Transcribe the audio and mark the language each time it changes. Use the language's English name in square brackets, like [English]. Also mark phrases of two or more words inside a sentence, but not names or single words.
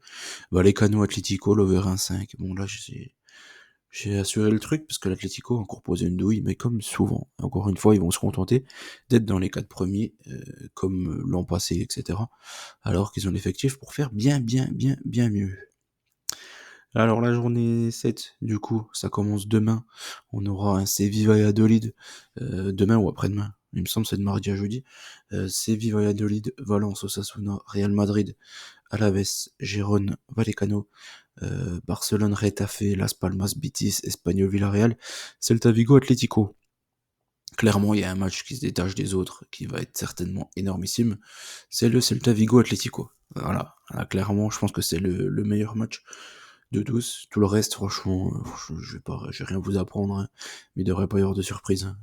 [French] Vallecano Atlético, l'over 1,5. Bon, là, j'ai assuré le truc parce que l'Atlético a encore posé une douille, mais comme souvent, encore une fois, ils vont se contenter d'être dans les 4 premiers, comme l'an passé, etc. Alors qu'ils ont l'effectif pour faire bien, bien, bien, bien mieux. Alors la journée 7, du coup, ça commence demain. On aura un Séville Valladolid, demain ou après-demain. Il me semble que c'est de mardi à jeudi. Séville Valladolid, Valence Osasuna, Real Madrid, Alaves, Gérone, Vallecano, Barcelone Retafe, Las Palmas Betis, Espanyol Villarreal, Celta Vigo Atlético. Clairement, il y a un match qui se détache des autres, qui va être certainement énormissime. C'est le Celta Vigo Atlético. Voilà. Là, clairement, je pense que c'est le meilleur match de tous. Tout le reste, franchement, je vais rien vous apprendre, hein, mais il devrait pas y avoir de surprise, hein.